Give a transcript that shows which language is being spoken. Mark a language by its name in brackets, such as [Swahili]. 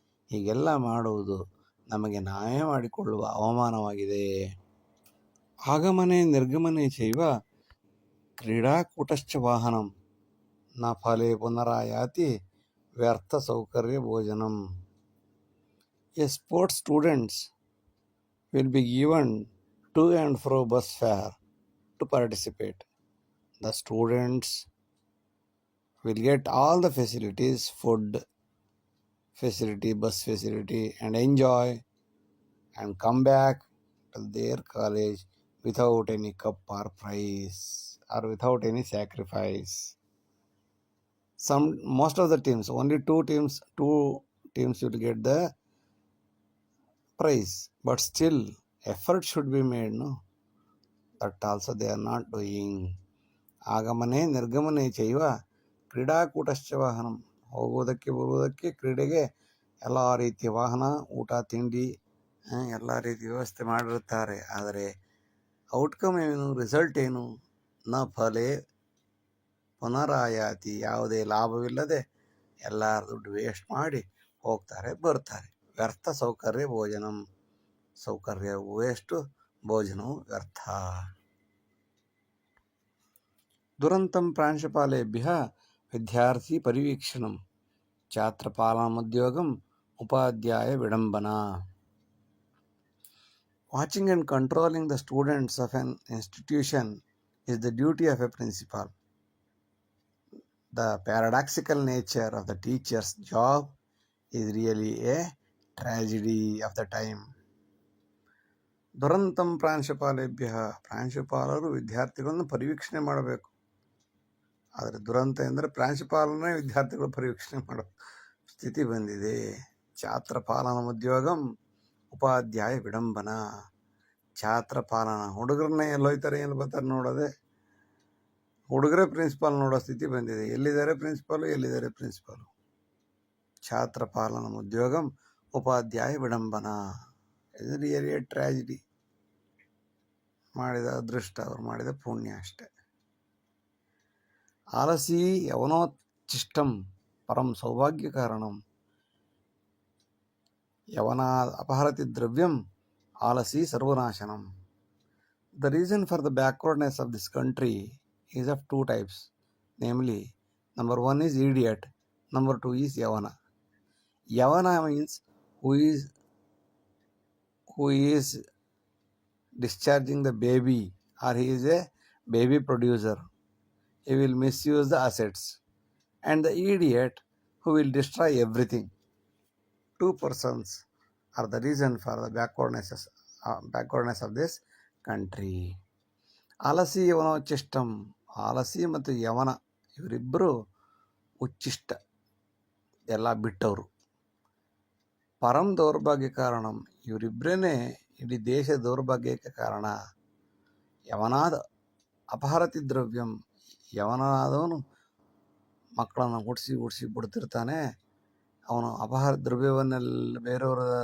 [Kannada] ಹೀಗೆಲ್ಲ ಮಾಡುವುದು ನಮಗೆ ನಾವೇ ಮಾಡಿಕೊಳ್ಳುವ ಅವಮಾನವಾಗಿದೆ. [Sanskrit] ಆಗಮನೆ ನಿರ್ಗಮನೆ ಚೈವ ಕ್ರೀಡಾಕೂಟಶ್ಚ ವಾಹನಂ ನ ಫಲೆ ಪುನರಾಯಾತಿ ವ್ಯರ್ಥ ಸೌಕರ್ಯ ಭೋಜನಂ. [English] A sports students will be given to and fro bus fare to participate. The students will get all the facilities, food facility, bus facility, and enjoy and come back to their college without any cup or prize or without any sacrifice. Most of the teams, only two teams will get the prize, but still effort should be made, no? That also they are not doing. [Sanskrit] ಆಗಮನೆ ನಿರ್ಗಮನೆ ಚೈವ ಕ್ರೀಡಾಕೂಟಶ್ಚ ವಾಹನಂ, [Kannada] ಹೋಗುವುದಕ್ಕೆ ಬರುವುದಕ್ಕೆ ಕ್ರೀಡೆಗೆ ಎಲ್ಲ ರೀತಿಯ ವಾಹನ, ಊಟ ತಿಂಡಿ ಎಲ್ಲ ರೀತಿಯ ವ್ಯವಸ್ಥೆ ಮಾಡಿರುತ್ತಾರೆ. ಆದರೆ ಔಟ್ಕಮ್ ಏನು, ರಿಸಲ್ಟ್ ಏನು? [Sanskrit] ನ ಫಲೆ ಪುನರಾಯಾತಿ, [Kannada] ಯಾವುದೇ ಲಾಭವಿಲ್ಲದೆ ಎಲ್ಲ ದುಡ್ಡು ವೇಸ್ಟ್ ಮಾಡಿ ಹೋಗ್ತಾರೆ ಬರ್ತಾರೆ. [Sanskrit] ವ್ಯರ್ಥ ಸೌಕರ್ಯ ಭೋಜನಂ, [Kannada] ಸೌಕರ್ಯವು ವೇಸ್ಟು, ಭೋಜನವು ವ್ಯರ್ಥ. [Sanskrit] ದುರಂತಂ ಪ್ರಾಂಶುಪಾಲೇಭ್ಯಃ ವಿದ್ಯಾರ್ಥಿ ಪರಿವೀಕ್ಷಣಂ ಛಾತ್ರಪಾಲನೋದ್ಯೋಗಂ Upadhyaya ವಿಡಂಬನಾ. [English] Watching and controlling the students of an institution is the duty of a principal. The paradoxical nature of the teacher's job is really a tragedy of the time. [Sanskrit] ದುರಂತಂ ಪ್ರಾಂಶುಪಾಲೇಭ್ಯ, [Kannada] ಪ್ರಾಂಶುಪಾಲರು ವಿದ್ಯಾರ್ಥಿಗಳನ್ನು ಪರಿವೀಕ್ಷಣೆ ಮಾಡಬೇಕು. ಆದರೆ ದುರಂತ ಎಂದರೆ ಪ್ರಾಂಶುಪಾಲನೇ ವಿದ್ಯಾರ್ಥಿಗಳು ಪರಿವೀಕ್ಷಣೆ ಮಾಡೋ ಸ್ಥಿತಿ ಬಂದಿದೆ. [Sanskrit] ಛಾತ್ರ ಪಾಲನ ಉದ್ಯೋಗಂ ಉಪಾಧ್ಯಾಯ ವಿಡಂಬನ, [Kannada] ಛಾತ್ರ ಪಾಲನ, ಹುಡುಗರನ್ನೇ ಎಲ್ಲೋಯ್ತಾರೆ ಎಲ್ಲಿ ಬರ್ತಾರೆ ನೋಡೋದೆ, ಹುಡುಗರೇ ಪ್ರಿನ್ಸಿಪಾಲ್ ನೋಡೋ ಸ್ಥಿತಿ ಬಂದಿದೆ. ಎಲ್ಲಿದ್ದಾರೆ ಪ್ರಿನ್ಸಿಪಾಲು. [Sanskrit] ಛಾತ್ರ ಪಾಲನ ಉದ್ಯೋಗಂ ಉಪಾಧ್ಯಾಯ ವಿಡಂಬನ, [Kannada] ಇದು [English] Really a tragedy. [Kannada] ಮಾಡಿದ ಅದೃಷ್ಟ, ಅವ್ರು ಮಾಡಿದ ಪುಣ್ಯ ಅಷ್ಟೆ. [Sanskrit] ಆಲಸಿ ಯವನೋಚ್ಚಿಷ್ಟಂ ಪರಂ ಸೌಭಾಗ್ಯ ಕಾರಣಂ, ಯವನಾ ಅಪಹರತಿ ದ್ರವ್ಯಂ ಆಲಸಿ ಸರ್ವನಾಶನಂ. [English] The reason for the backwardness of this country is of 2 types, namely, number 1 is idiot, number 2 is yavana. Yavana means who is discharging the baby, or he is a baby producer. He will misuse the assets. And the idiot who will destroy everything. 2 persons are the reason for the backwardness of this country. [Sanskrit] ಆಲಸಿ ಯವನೋಚ್ಚಿಷ್ಟಂ, [Kannada] ಆಲಸಿ ಮತ್ತು ಯವನ ಇವರಿಬ್ಬರು ಉಚ್ಚಿಷ್ಟ, ಎಲ್ಲ ಬಿಟ್ಟವರು. [Sanskrit] ಪರಂ ದೌರ್ಭಾಗ್ಯ ಕಾರಣಂ, [Kannada] ಇವರಿಬ್ಬರೇ ಇಡೀ ದೇಶ ದೌರ್ಭಾಗ್ಯಕ್ಕೆ ಕಾರಣ. [Sanskrit] ಯವನಾದ ಅಪಹರತಿ ದ್ರವ್ಯಂ, [Kannada] ಯವನಾದವನು ಮಕ್ಕಳನ್ನು ಹುಟ್ಟಿಸಿ ಬಿಡ್ತಿರ್ತಾನೆ. ಅವನು ಅಪಹಾರ ದ್ರವ್ಯವನ್ನೆಲ್ಲ ಬೇರೆಯವರ